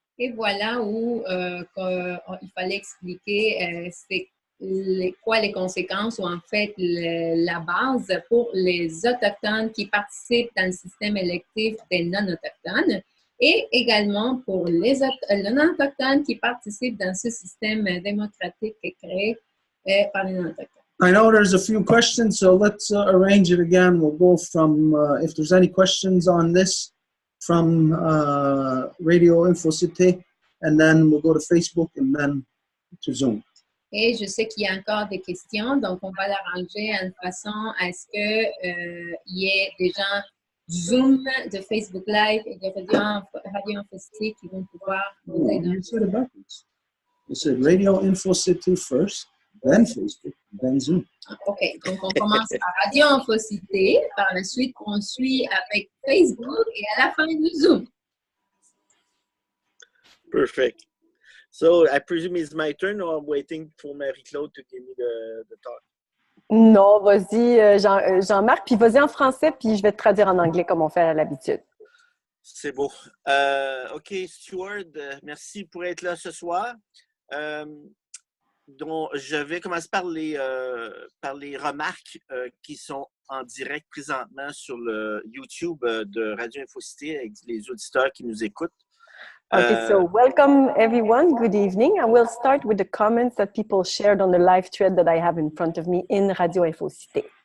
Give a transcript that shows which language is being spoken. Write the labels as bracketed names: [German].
[French] Et voilà où il fallait expliquer c'est quoi les conséquences ou en fait la base pour les autochtones qui participent dans le système électif des non-autochtones et également pour les non-autochtones qui participent dans ce système démocratique créé par les non-autochtones. [English] I know there's a few questions, so let's arrange it again. We'll go from, if there's any questions on this, from Radio InfoCité, and then we'll go to Facebook and then to Zoom. [French] Et je sais qu'il y a encore des questions, donc on va l'arranger de façon à ce qu'il y ait des gens du Zoom, de Facebook Live et de Radio InfoCité qui vont pouvoir poser [English] You said it backwards. You said Radio InfoCité first, then Facebook, then Zoom. [French] OK, donc on commence par Radio InfoCité, par la suite on suit avec Facebook et à la fin du Zoom. [English] Perfect. So I presume it's my turn, or I'm waiting for Marie-Claude to give me the talk. [French] Non, vas-y, Jean-Marc, puis vas-y en français, puis je vais te traduire en anglais comme on fait à l'habitude. C'est beau. OK, Stuart, merci pour être là ce soir. Donc, je vais commencer par les remarques qui sont en direct présentement sur le YouTube de Radio InfoCité avec les auditeurs qui nous écoutent. [English] Okay, so welcome everyone. Good evening. I will start with the comments that people shared on the live thread that I have in front of me in Radio InfoCité.